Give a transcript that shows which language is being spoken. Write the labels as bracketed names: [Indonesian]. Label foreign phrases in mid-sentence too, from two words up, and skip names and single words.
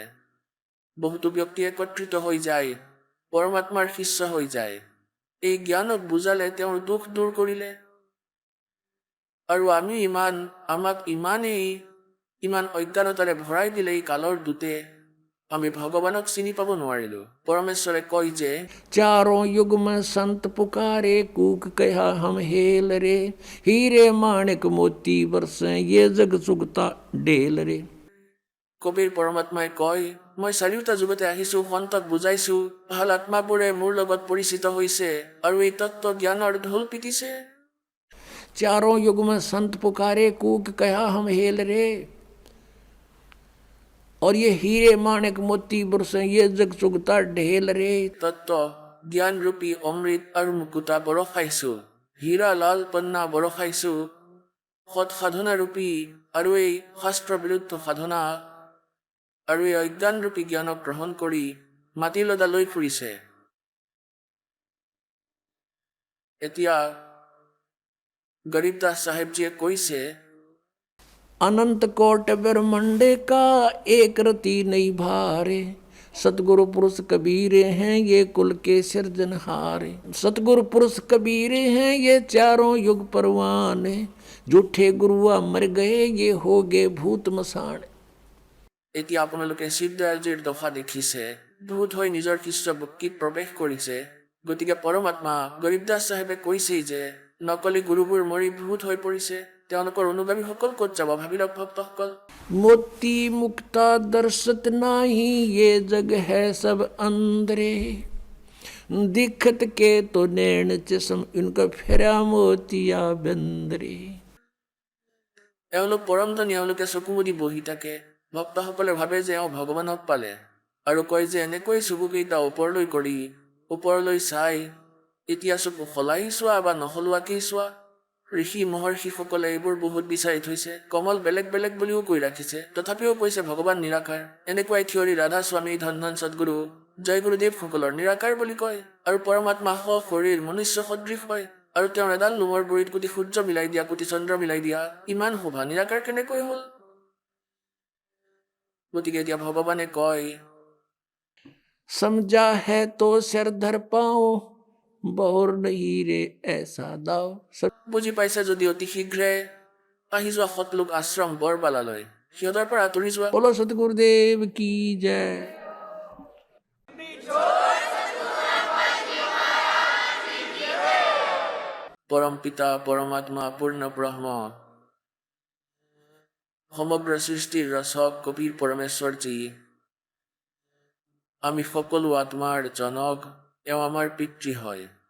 [Assamese] বহুতো ব্যক্তি একত্ৰিত হৈ যায়, পৰমাত্মাৰ শিষ্য হৈ যায়। এই জ্ঞানক বুজালে, তেওঁৰ দুখ দূৰ কৰিলে। আৰু আমি আমাক ইমান অজ্ঞানতাৰে ভৰাই দিলে এই কালৰ দূতে, আমি ভগৱানক চিনি পাব নোৱাৰিলো। পৰমেশ্বৰে কয় যে [Hindi] चारों युग में संत पुकारे कूक कहा हम हेल रे। हीरे माणिक मोती बरसे ये जग सुगता ढेल रे। [Assamese] কবিৰ পৰমাত্মাই কয়, মই চাৰিওটা যুগতে আহিছো, সন্তক বুজাইছো, ভাল আত্মাবোৰে মোৰ লগত পৰিচিত হৈছে আৰু এই তত্ত্ব জ্ঞানৰ ঢোল পিটিছে। [Hindi] चारों युग में संत पुकारे कूक कहा हम हेल रे। और ये हीरे माणिक मोती बरसे ये जग सुगता ढेल रे। [Assamese] তত্ত্ব জ্ঞান ৰূপী অমৃত আৰু মুকুতা বৰষাইছো, হীৰা লাল পন্না বৰষাইছো, সৎ সাধনা ৰূপী আৰু এই শাস্ত্ৰ বিৰুদ্ধ সাধনা আৰু এই অজ্ঞান ৰূপী জ্ঞানক গ্ৰহণ কৰি মাটি লদা লৈ ফুৰিছে। এতিয়া গৰীবদাস চাহেবজীয়ে কৈছে, [Hindi] अनंत कोट ब्रह्मंडे का एक रति नहीं भारे। सतगुरु पुरुष कबीरे हैं ये कुल के सिरजनहारे। सतगुरु पुरुष कबीरे हैं ये चारों युग परवाने। झूठे गुरुआ मर गए ये हो गए भूत मसान। [Assamese] এতিয়া আপোনালোকে শিৱদয়ালজীৰ দফা দেখিছে, ভূত হৈ নিজৰ খ্ৰীষ্ট ভক্তিত প্ৰৱেশ কৰিছে। গতিকে পৰমাত্মা গৰীবদাস চাহেবে কৈছেই যে নকলি গুৰুবোৰ মৰি ভূত হৈ পৰিছে, তেওঁলোকৰ অনুগামীসকল ক'ত যাব ভাবি লওক ভক্তসকল। [Hindi] मोती मुक्ता दर्शत नाही ये जग है सब अंधरे। दिखत के तो नैन चश्म इनका फेरा मोतिया बंदरे। [Assamese] এওঁলোক পৰম ধনী, এওঁলোকে চকু মুদি বহি থাকে। ভক্তসকলে ভাবে যে এওঁ ভগৱানক পালে আৰু কয় যে এনেকৈ চকুকেইটা ওপৰলৈ কৰি ওপৰলৈ চাই এতিয়া চকু সলাই চোৱা বা নসলোৱাকেই চোৱা। ঋষি মহৰ্ষিসকলে এইবোৰ বহুত বিচাৰি থৈছে, কমল বেলেগ বেলেগ বুলিও কৈ ৰাখিছে, তথাপিও কৈছে ভগৱান নিৰাকাৰ। এনেকুৱাই থিয়ৰী ৰাধা স্বামী ধন ধন সদগুৰু জয় গুৰুদেৱসকলৰ নিৰাকাৰ বুলি কয়। আৰু পৰমাত্মা শৰীৰ মনুষ্য সদৃশ হয় আৰু তেওঁৰ এডাল লোমৰ গুৰিত কোটি সূৰ্য মিলাই দিয়া, কোটি চন্দ্ৰ মিলাই দিয়া, ইমান শোভা নিৰাকাৰ কেনেকৈ হ'ল? গতিকে এতিয়া ভগৱানে কয় [Hindi] समझा है तो सिर धर पाओ बहुर नहीं रे ऐसा दाओ। [Assamese] বুজি পাইছে যদি অতি শীঘ্ৰে আহি যোৱা সতলোক আশ্ৰম বৰবালালৈ, সিহঁতৰ পৰা আঁতৰি যোৱা। [Hindi] बोलो सतगुरुदेव की जय। [Assamese] পৰম পিতা পৰমাত্মা পূৰ্ণ ব্ৰহ্ম সমগ্ৰ সৃষ্টিৰ ৰচক কবিৰ পৰমেশ্বৰজী, আমি সকলো আত্মাৰ জনক, এওঁ আমাৰ পিতৃ হয়।